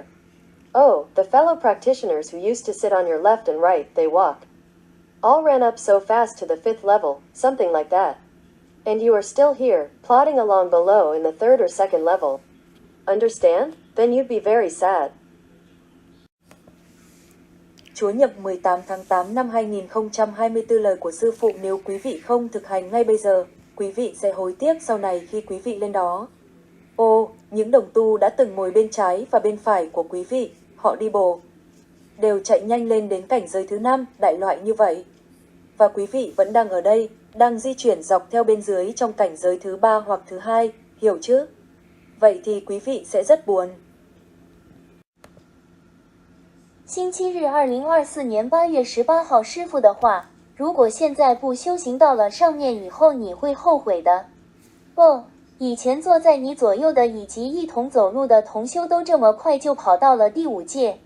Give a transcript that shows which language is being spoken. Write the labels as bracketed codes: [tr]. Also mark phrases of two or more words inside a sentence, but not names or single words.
[en] Oh, the fellow practitioners who used to sit on your left and right, they walk. All ran up so fast to the 5th level, something like that. And you are still here, plodding along below in the 3rd or 2nd level. Understand? Then you'd be very sad. [vi] Chúa nhập 18 tháng 8 năm 2024 lời của Sư Phụ nếu quý vị không thực hành ngay bây giờ, quý vị sẽ hối tiếc sau này khi quý vị lên đó. Ô, những đồng tu đã từng ngồi bên trái và bên phải của quý vị, họ đi bộ. Đều chạy nhanh lên đến cảnh giới thứ 5, đại loại như vậy. Và quý vị vẫn đang ở đây, đang di chuyển dọc theo bên dưới trong cảnh giới thứ 3 hoặc thứ 2, hiểu chứ? Vậy thì quý vị sẽ rất buồn. [zh] 星期日2024年8月18号师父的话，如果现在不修行到了上面以后你会后悔的。不，以前坐在你左右的以及一同走路的同修都这么快就跑到了第5界。